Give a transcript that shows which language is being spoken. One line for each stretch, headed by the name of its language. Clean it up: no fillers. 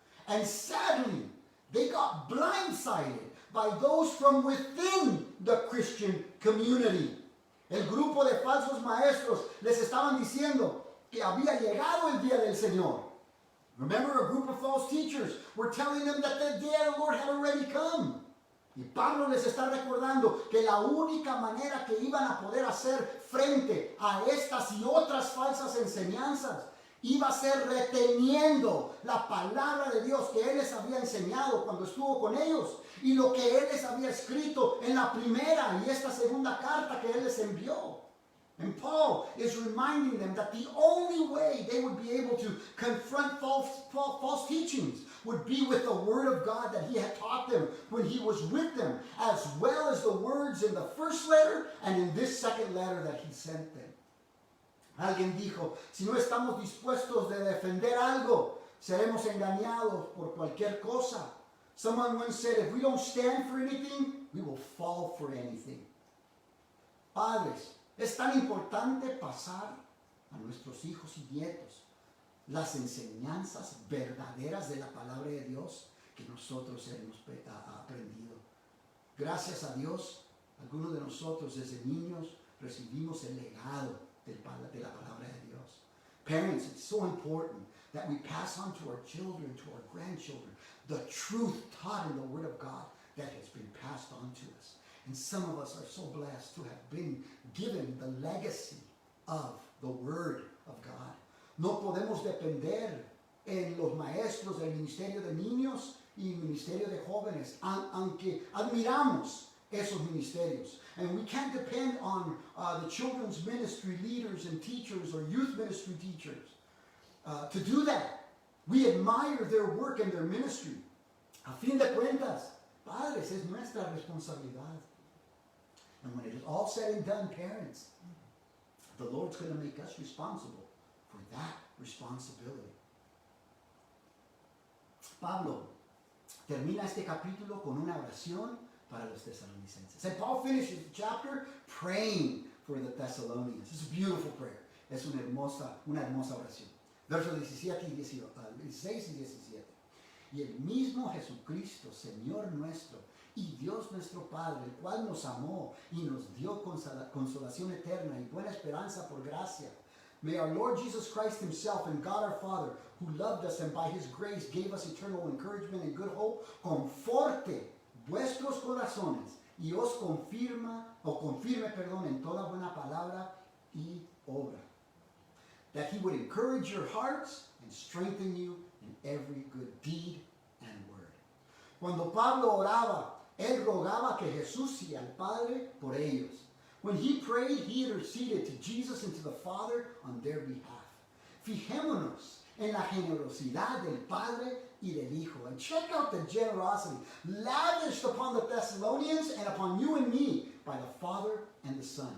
English: And sadly, they got blindsided by those from within the Christian community.
Spanish: El grupo de falsos maestros les estaban diciendo que había llegado el día del Señor.
English: Remember, a group of false teachers were telling them that the day of the Lord had already come.
Spanish: Y Pablo les está recordando que la única manera que iban a poder hacer frente a estas y otras falsas enseñanzas iba a ser reteniendo la palabra de Dios que Él les había enseñado cuando estuvo con ellos y lo que Él les había escrito en la primera y esta segunda carta que Él les envió.
English: And Paul is reminding them that the only way they would be able to confront false teachings would be with the Word of God that He had taught them when He was with them, as well as the words in the first letter and in this second letter that He sent them.
Spanish: Alguien dijo, si no estamos dispuestos de defender algo, seremos engañados por cualquier cosa.
English: Someone once said, if we don't stand for anything, we will fall for anything.
Spanish: Padres, es tan importante pasar a nuestros hijos y nietos las enseñanzas verdaderas de la palabra de Dios que nosotros hemos aprendido. Gracias a Dios, algunos de nosotros desde niños recibimos el legado de la palabra de Dios.
English: Parents, it's so important that we pass on to our children, to our grandchildren, the truth taught in the Word of God that has been passed on to us. And some of us are so blessed to have been given the legacy of the Word of God.
Spanish: No podemos depender en los maestros del ministerio de niños y ministerio de jóvenes, aunque admiramos esos ministerios.
English: And we can't depend on the children's ministry leaders and teachers or youth ministry teachers to do that. We admire their work and their ministry.
Spanish: A fin de cuentas, padres, es nuestra responsabilidad.
English: And when it is all said and done, parents, the Lord's going to make us responsible for that responsibility.
Spanish: Pablo termina este capítulo con una oración para los tesalonicenses.
English: And Paul finishes the chapter praying for the Thessalonians. It's a beautiful prayer.
Spanish: Es una hermosa oración. Versos 16 y 17. Y el mismo Jesucristo, Señor nuestro, y Dios nuestro Padre, el cual nos amó y nos dio consolación eterna y buena esperanza por gracia.
English: May our Lord Jesus Christ Himself and God our Father, who loved us and by His grace gave us eternal encouragement and good hope,
Spanish: conforte vuestros corazones y os confirme en toda buena palabra y obra.
English: That He would encourage your hearts and strengthen you in every good deed and word.
Spanish: Cuando Pablo oraba, él rogaba que Jesús y al Padre por ellos.
English: When he prayed, he interceded to Jesus and to the Father on their behalf.
Spanish: Fijémonos en la generosidad del Padre y del Hijo.
English: And check out the generosity lavished upon the Thessalonians and upon you and me by the Father and the Son.